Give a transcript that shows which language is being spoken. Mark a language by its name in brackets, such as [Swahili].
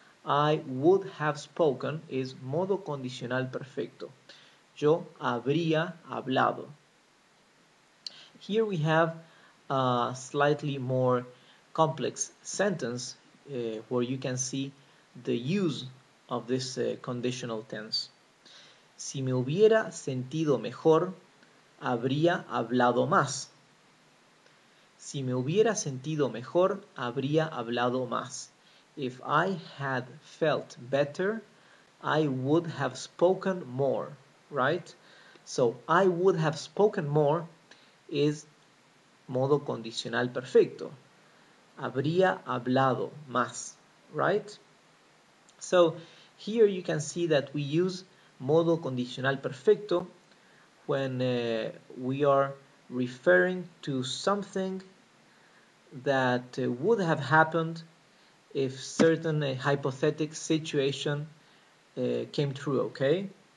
[English] I would have spoken is modo condicional perfecto. [Spanish] Yo habría hablado. [English] Here we have a slightly more complex sentence where you can see the use of this conditional tense. [Spanish] Si me hubiera sentido mejor, habría hablado más. Si me hubiera sentido mejor, habría hablado más. [English] If I had felt better, I would have spoken more, right? So I would have spoken more is modo condicional perfecto. [Spanish] Habría hablado más, [English] right? So here you can see that we use modo condicional perfecto when we are referring to something that would have happened if certain hypothetical situation came true, okay?